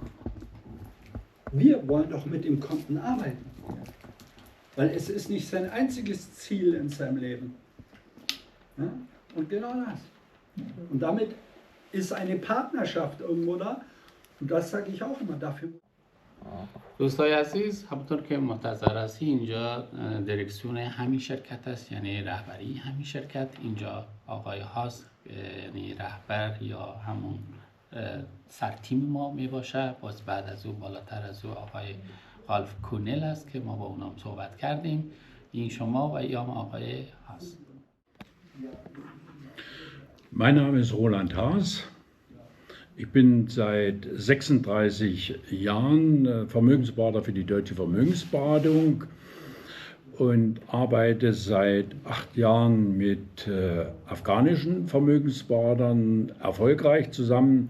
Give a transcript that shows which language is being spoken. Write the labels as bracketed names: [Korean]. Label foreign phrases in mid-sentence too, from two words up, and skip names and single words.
[German] Wir wollen doch mit dem Kunden arbeiten. Weil es ist nicht sein einziges Ziel in seinem Leben. Ja? Und genau das. Und damit ist eine Partnerschaft irgendwo da. Und das sage ich auch immer dafür. [Persian] دوستای عزیز، همونطور که منتظر هستی اینجا دیرکسیون همین شرکت است، یعنی رهبری همین شرکت. اینجا آقای هاست، یعنی رهبر یا همون سرتیم ما می باشه. باز بعد از او بالاتر از او آقای آلف کونل است که ما با اونام صحبت کردیم. این شما و ایام آقای هاست. [German] Mein Name ist Roland Haas. Ich bin seit 36 Jahren Vermögensberater für die Deutsche Vermögensberatung und arbeite seit 8 Jahren mit afghanischen Vermögensberatern erfolgreich zusammen.